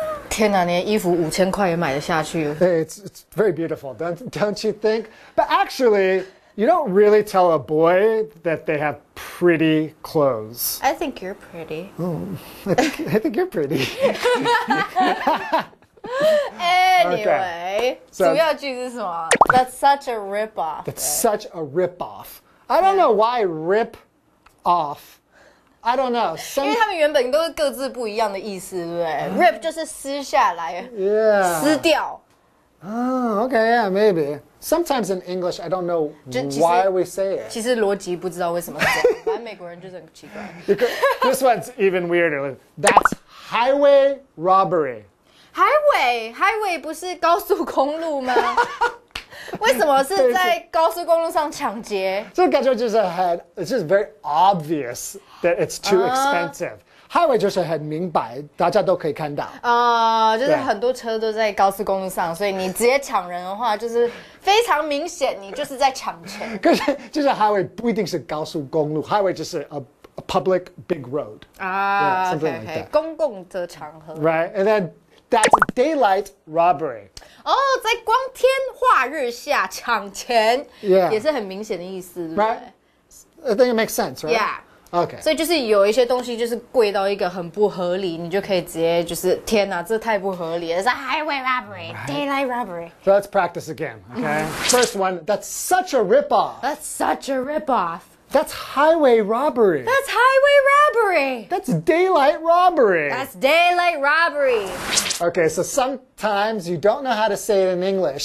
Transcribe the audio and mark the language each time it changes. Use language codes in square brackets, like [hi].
[zh] 天哪，你的衣服5000块也买得下去？ [en] It's very beautiful, don't you think? But actually, you don't really tell a boy that they have pretty clothes. I think you're pretty. I think you're pretty. Anyway， So- [zh] 主要句是什么 [en] ？That's such a ripoff. It's such a rip-off. I don't know why rip off. I don't know. [zh] 因为他们原本都是各自不一样的意思，对不对？Rip 就是撕下来， [en] Yeah. [zh] 撕掉。 [en] Oh, okay, yeah, maybe. Sometimes in English, I don't know [zh] 其实 [en] why we say it. [zh] 其实逻辑不知道为什么是这样，反正美国人就是很奇怪。 [en] This one's even weirder. That's highway robbery. [zh] Highway 不是高速公路吗？为什么是在高速公路上抢劫？ [en] So it's just very obvious that it's too expensive. [zh] Highway 就是很明白，大家都可以看到。就是很多车都在高速公路上，所以你直接抢人的话，就是非常明显，你就是在抢钱。可是就是 highway 不一定是高速公路 ，highway 就是 [en] a public big road. Yeah, something like that. [zh] 公共的场合。 [en] Right, and then that's daylight robbery. [zh] 在光天化日下抢钱 [en] Yeah. [zh] 也是很明显的意思，对不对 [en] Right? I think it makes sense, right? Yeah. Okay. [zh] 所以就是有一些东西就是贵到一个很不合理，你就可以直接就是天哪，这太不合理了，是 [en] highway robbery, daylight robbery. So let's practice again, okay? First one, that's such a ripoff. That's such a ripoff. That's highway robbery. That's highway robbery. That's daylight robbery. That's daylight robbery. Okay, so sometimes you don't know how to say it in English.